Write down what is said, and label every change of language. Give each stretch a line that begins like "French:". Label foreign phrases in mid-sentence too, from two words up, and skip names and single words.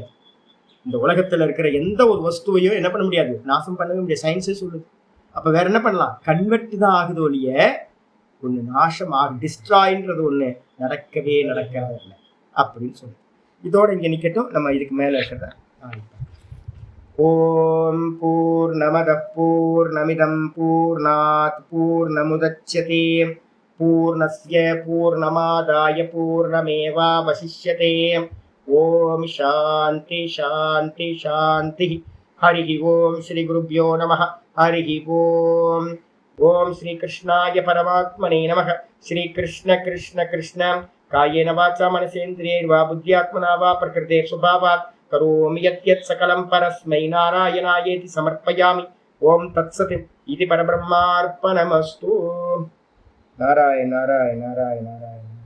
Tamil: இந்த உலகத்துல இருக்கிற எந்த ஒரு வஸ்துவையும் என்ன பண்ண முடியாது, நாசம் பண்ணவே முடியாது, சயின்ஸே சொல்லுது. அப்ப வேற என்ன பண்ணலாம், கன்வெர்ட் தான் ஆகுது ஒழிய ஒண்ணு நாசம் டிஸ்ட்ராய்ன்றது ஒண்ணு நடக்கவே நடக்காது அப்படின்னு சொல்லு. இதோட இங்க நிக்கட்டும், நம்ம இதுக்கு மேல இருக்கிறத.
Sanskrit: ॐ पूर्णमदः पूर्णमिदं पूर्णात् पूर्णमुदच्यते पूर्णस्य पूर्णमादाय पूर्णमेवावशिष्यते. ॐ शान्ति शान्ति शान्ति. हरि ॐ श्री गुरुभ्यो नमः। हरि ॐ. ॐ श्री कृष्णाय परमात्मने नमः. श्री कृष्ण कृष्ण कृष्ण कायेन वाचा मनसेन्द्रियैर्वा बुद्ध्यात्मना वा प्रकृतेः स्वभावात् करोमि यद्यत् सकलं परस्मै नारायणायेति समर्पयामि. ॐ तत्सत् इदं परब्रह्मार्पणमस्तु. நாராயண நாராயண நாராயண நாராயண.